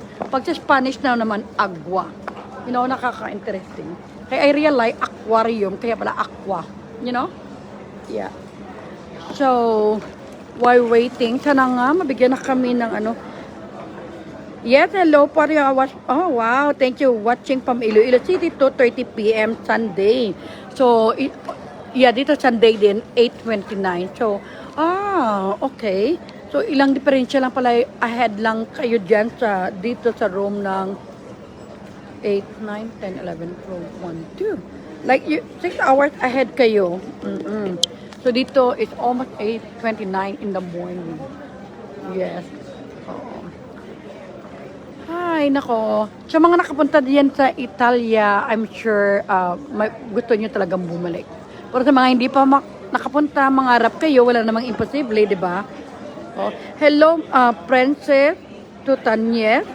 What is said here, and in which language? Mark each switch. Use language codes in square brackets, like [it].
[tl] Pag sa Spanish naman, agua. [en] You know, [tl] nakaka-interesting. [en] Kaya I realize aquarium, [tl] kaya pala [en] aqua. You know? Yeah. [tl] So, while waiting, sana nga mabigyan na kami ng ano. [en] Yes, hello po. Oh, wow. Thank you. Watching from Iloilo City, 2:30 p.m. [tl] Sunday. So, dito Sunday din, 8:29. So, okay. So, ilang diferensya lang pala ahead lang kayo dyan dito sa room ng 8, 9, 10, 11, 12, 1, 2. [en] Like, 6 hours ahead kayo. So, dito is almost 8:29 in the morning. Yes. [tl] Ay, nako. Sa mga nakapunta diyan sa Italia, [en] I'm sure [tl] gusto nyo talagang bumalik. Pero sa mga hindi pa nakapunta, mangarap kayo, wala namang imposible, di ba? [en] Oh. Hello, Princess Tutanyes.